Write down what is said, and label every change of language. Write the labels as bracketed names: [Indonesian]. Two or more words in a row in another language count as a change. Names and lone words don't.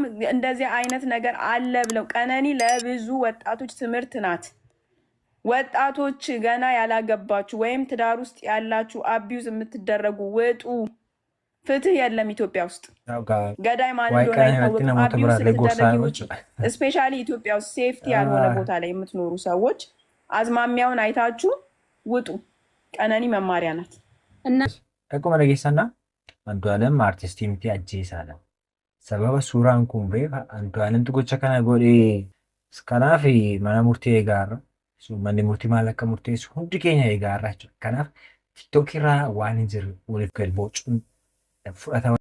[Amharic] እንደዚህ አይነት ነገር አለ ብለው ቀነኒ ለብዙ ወጣቶች ትምህርት ናት። ወጣቶች ገና ያላገባችሁ ወይም ትዳር ውስጥ ያላችሁ አቢዩዝ የምትደረጉ ውጡ። ፍትህ የለም ኢትዮጵያ ውስጥ። ገዳይ ማን እንደሆነ አይታወቅም። አቢዩዝ ስትደረጉ ስፔሻሊ ኢትዮጵያ ውስጥ ሴፍቲ ያልሆነ ቦታ ላይ የምትኖሩ ሰዎች አዝማሚያውን አይታችሁ ውጡ። ቀነኒ መማሪያ ናት። [Oromo] እና akkuma dhageessanna Andu'aalem artistii miti ajjeesaadha. Sababa suuraan kun beeka Andu'aalemtu gocha kana godhee kanaaf mana murtii eegaarra. Manni murtii maal akka murteessu hundi keenya eegaarra jechuudha. Kanaaf TikTok irraa waan hin jirre waliif galbocuun fudhatama.